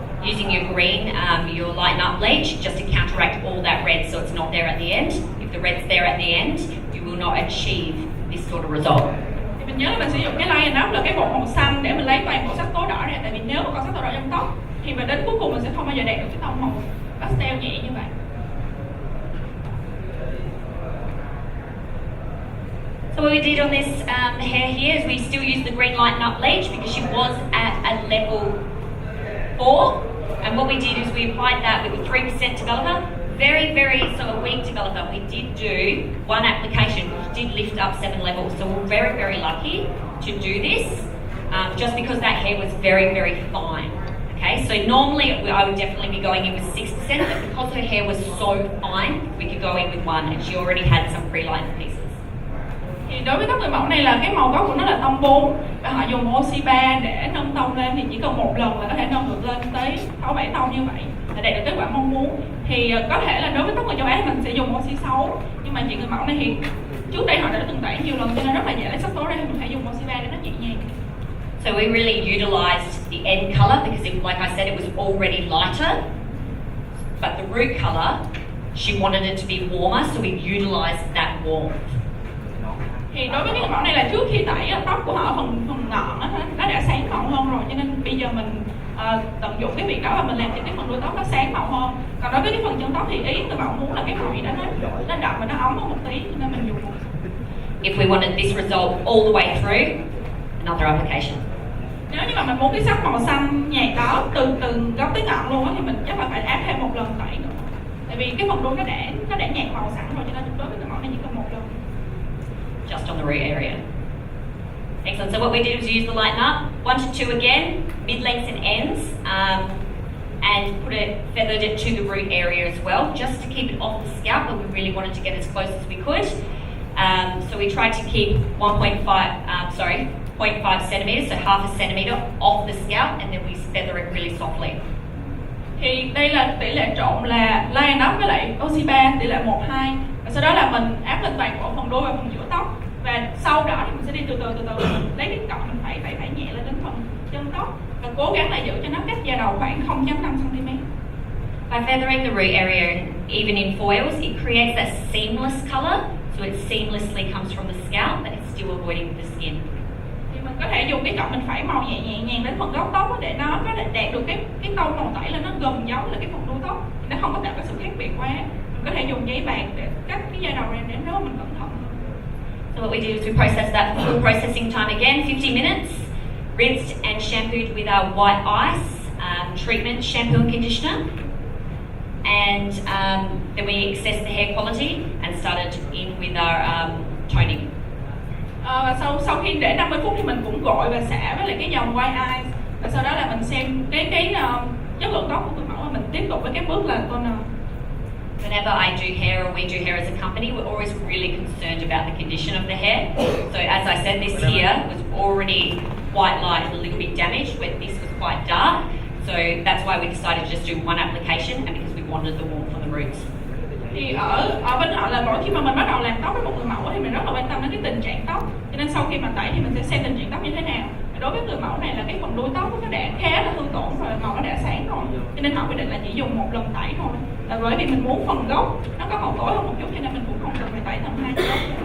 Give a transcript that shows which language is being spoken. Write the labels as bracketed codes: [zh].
[en] Using your green, your lighten up bleach, just to counteract all that red, so it's not there at the end. If the red's there at the end, you will not achieve this sort of result. [vi] Thì mình nhớ là mình sử dụng cái lighten up là cái bột màu xanh để mình lấy toàn bộ sắc tố đỏ ra, tại vì nếu mà có sắc tố đỏ trong tóc thì mà đến cuối cùng mình sẽ không bao giờ đạt được cái tông màu pastel nhẹ như vậy. [en] So what we did on this hair here is we still used the green lighten up bleach because she was at a level 4, and what we did is we applied that with a 3% developer, very, very sort of weak developer. We did do one application, which did lift up 7 levels, so we're very, very lucky to do this, just because that hair was very, very fine. Okay, so normally I would definitely be going in with 6%, but because her hair was so fine, we could go in with 1, and she already had some pre-lined pieces. [vi] Thì đối với tóc người mẫu này là cái màu gốc của nó là tông 4 và họ dùng oxy 3 để nâng tông lên, thì chỉ cần 1 lần là có thể nâng được lên tới 6-7 tông như vậy là đạt được kết quả mong muốn. Thì có thể là đối với tóc người châu Á thì mình sẽ dùng oxy 6, nhưng mà chị người mẫu này thì trước đây họ đã từng tẩy nhiều lần cho nên rất là dễ lấy sắc tố ra, thì mình phải dùng oxy 3 để nó nhẹ nhàng. [en] So we really utilised the end colour because, like I said, it was already lighter, but the root colour, she wanted it to be warmer, so we utilised that warmth. [vi] Thì đối với cái mẫu này là trước khi tẩy tóc của họ phần ngọn nó đã sáng màu hơn rồi, cho nên bây giờ mình tận dụng cái việc đó và mình làm cho cái phần đuôi tóc nó sáng màu hơn. Còn đối với cái phần chân tóc thì ý người mẫu muốn là cái màu gì đó nó đậm và nó óng hơn một tí, cho nên mình dùng. [en] If we wanted this result all the way through, another application. [vi] Nếu như mà mình muốn cái sắc màu xanh nhạt đó từ gốc tới ngọn luôn á, thì mình chắc là phải áp thêm 1 lần tẩy nữa. Tại vì cái phần đuôi nó đã nhạt màu sẵn rồi, cho nên đối với cái mẫu này chỉ cần 1 lần. [en] Just on the root area. Excellent. So what we did was use the lighten up, 1 to 2 again, mid-lengths and ends, and feathered it to the root area as well, just to keep it off the scalp, but we really wanted to get as close as we could. So we tried to keep 0.5 centimeters, so half a centimeter off the scalp, and then we feather it really softly. [vi] Thì đây là tỷ lệ trộn là lighten up với lại oxy 3, tỷ lệ 1:2. Và sau đó là mình áp lên toàn bộ phần đuôi và phần giữa tóc. Và sau đó thì mình sẽ đi từ từ mình lấy cái cọng mình phải nhẹ lên đến phần chân tóc và cố gắng là giữ cho nó cách da đầu khoảng 0.5 cm. [en] By feathering the root area, and even in foils, it creates that seamless colour, so it seamlessly comes from the scalp, but it's still avoiding the skin. [vi] Thì mình có thể dùng cái cọng mình phẩy màu nhẹ nhàng đến phần gốc tóc để nó có thể đạt được cái tông màu tẩy là nó gần giống là cái phần đuôi tóc, nó không có tạo cái sự khác biệt quá. Mình có thể dùng giấy bạc để cắt cái da đầu ra để nếu mà mình cẩn thận. [en] So what we did is we processed that full processing time again, 50 minutes, rinsed and shampooed with our white ice treatment shampoo and conditioner, and then we assessed the hair quality and started in with our toning. [vi] Và sau khi để 50 phút thì mình cũng gội và xả với lại cái dòng white ice, và sau đó là mình xem cái chất lượng tóc của người mẫu và mình tiếp tục với các bước là toner. [en] But whenever I do hair or we do hair as a company, we're always really concerned about the condition of the hair. So as I said, this here was already quite light, a little bit damaged, where this was quite dark. So that's why we decided to just do one application, and because we wanted the warmth on the roots. [vi] Thì ở bên họ là mỗi khi mà mình bắt đầu làm tóc với một người mẫu thì mình rất là quan tâm đến cái tình trạng tóc, cho nên sau khi mà tẩy thì mình sẽ xem tình trạng tóc như thế nào. Đối với người mẫu này là cái phần đuôi tóc nó đã khá là hư tổn rồi, màu nó đã sáng rồi, cho nên họ quyết định là chỉ dùng một lần tẩy thôi. Và bởi vì mình muốn phần gốc nó có màu tối hơn một chút cho nên mình cũng không cần phải tẩy tầm 2 gốc.